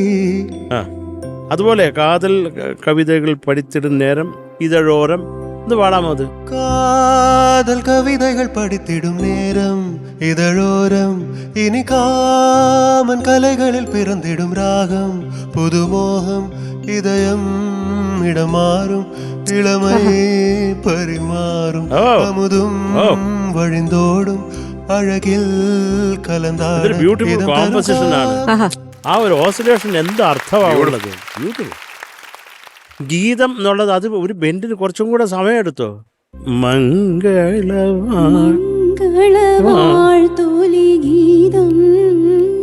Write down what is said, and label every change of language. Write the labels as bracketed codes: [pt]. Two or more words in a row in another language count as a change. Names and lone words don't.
[ml] അതുപോലെ [ta] காதல் கவிதைகள் படிச்சிடும் நேரம் இதழோரம் [ml] ഒന്ന് പാടാമോ? അത് [ta] காதல் கவிதைகள் படித்திடும் நேரம் இதழோரம் இனி காமன் கலைகளில் பிறந்திடும் ராகம் புதுமோகம் இதயம் இடமாறும் இளமை பரிமாறும் அமுதும் வழிந்தோடும் அழகில் [ml] കലന്താരം. [en] beautiful composition [ml] ആണ്. ആ ഒരു ഓസിലേഷൻ എന്ത് അർത്ഥമാണുള്ളത്. ബ്യൂട്ടിഫുൾ ഗീതം എന്നുള്ളത് അത് ഒരു ബെൻഡിന് കുറച്ചും കൂടെ സമയമെടുത്തോ. മംഗളവാഴ്ത്തോലി ഗീതം